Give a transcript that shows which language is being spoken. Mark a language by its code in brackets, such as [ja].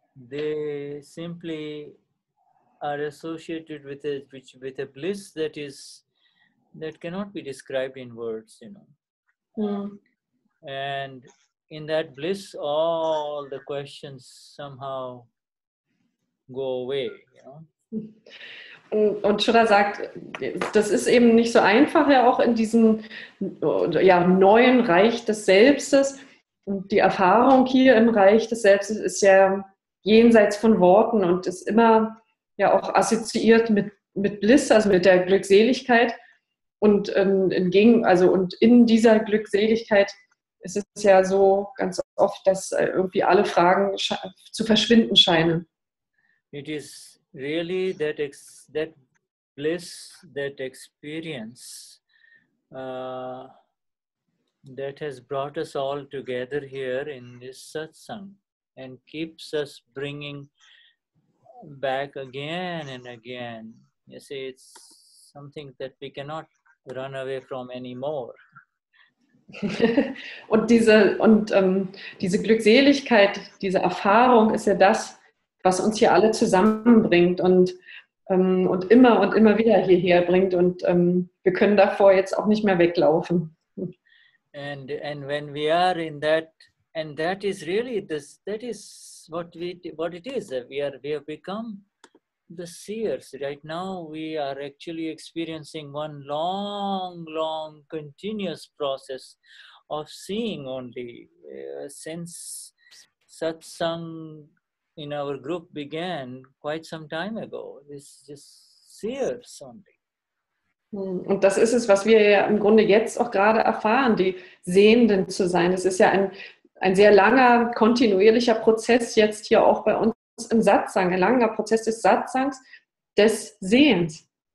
[en] They simply are associated with a bliss that cannot be described in words, And in that bliss, all the questions somehow go away, [de] Und Shuddha sagt, das ist eben nicht so einfach, ja auch in diesem neuen Reich des Selbstes. Und die Erfahrung hier im Reich des Selbstes ist ja jenseits von Worten und ist immer ja auch assoziiert mit Bliss, also mit der Glückseligkeit. Und und in dieser Glückseligkeit ist es ja so ganz oft, dass irgendwie alle Fragen zu verschwinden scheinen. [en] It is really that bliss, that experience that has brought us all together here in this satsang and keeps us bringing back again and again. You see, it's something that we cannot run away from anymore. [de] Und diese Glückseligkeit, diese Erfahrung ist ja das, was uns hier alle zusammenbringt und immer wieder hierher bringt. Und wir können davor jetzt auch nicht mehr weglaufen. [en] And when we are in that, and that is really this, that is what it is. We have become the seers. Right now we are actually experiencing one long continuous process of seeing only. Since satsang in our group began quite some time ago, it's just seers only. [de] Und das ist es, was wir ja im Grunde jetzt auch gerade erfahren, die Sehenden zu sein. Es ist ja ein sehr langer, kontinuierlicher Prozess jetzt hier auch bei uns im Satsang, ein langer Prozess des Satsangs, des Sehens.